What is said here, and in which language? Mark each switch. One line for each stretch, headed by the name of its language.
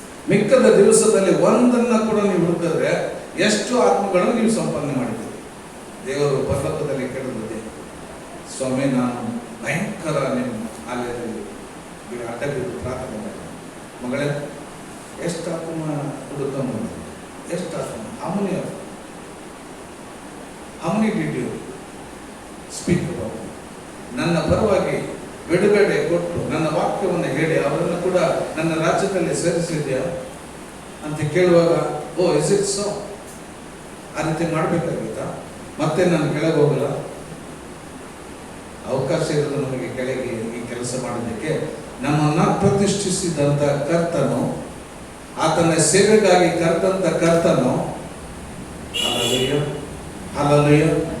Kannada: ಮಿಕ್ಕದ ದಿವಸದಲ್ಲಿ ಒಂದನ್ನ ಕೂಡ ನೀವು ಹುಡುಕಿದ್ರೆ ಎಷ್ಟು ಆತ್ಮಗಳನ್ನು ನೀವು ಸಂಪಾದನೆ ಮಾಡಿದ್ದೀರಿ. ದೇವರು ಪರಲೋಕದಲ್ಲಿ ಕೇಳಿದೆ, ಸ್ವಾಮಿ ನಾನು ಭಯಂಕರ ನಿಮ್ಮ ಆಲಯದಲ್ಲಿ ಅಡ್ಡ ಬಿದ್ದು ಪ್ರಾರ್ಥನೆ ಮಾಡಿ, ಮಗಳೇ ಎಷ್ಟು ಆತ್ಮ ಹುಡುಕೊಂಡ್ ಬಂದಿದೆ? ಎಷ್ಟು ಆತ್ಮ?
English: How many did you speak about?
Kannada: ನನ್ನ ಪರವಾಗಿ ಬಿಡುಗಡೆ ಕೊಟ್ಟು ನನ್ನ ವಾಕ್ಯವನ್ನು ಹೇಳಿ ಅವರನ್ನು ಕೂಡ ನನ್ನ ರಾಜ್ಯದಲ್ಲಿ ಸೇರಿಸಿದ್ಯಾ ಅಂತ ಕೇಳುವಾಗ,
English: Oh is it so?
Kannada: ಆ ರೀತಿ ಮಾಡಬೇಕಾಗಿತ್ತಾ? ಮತ್ತೆ ನಾನು ಕೆಳಗೆ ಹೋಗಲ್ಲ. ಅವಕಾಶ ಇರೋದು ನಮಗೆ ಕೆಳಗೆ ಈ ಕೆಲಸ ಮಾಡೋದಕ್ಕೆ. ನಮ್ಮನ್ನ ಪ್ರತಿಷ್ಠಿಸಿದಂತ ಕರ್ತನು, ಆತನ ಸೇವೆಗಾಗಿ ಕರೆದಂತ ಕರ್ತನು, ಹಲ್ಲೆಲೂಯಾ, ಹಲ್ಲೆಲೂಯಾ.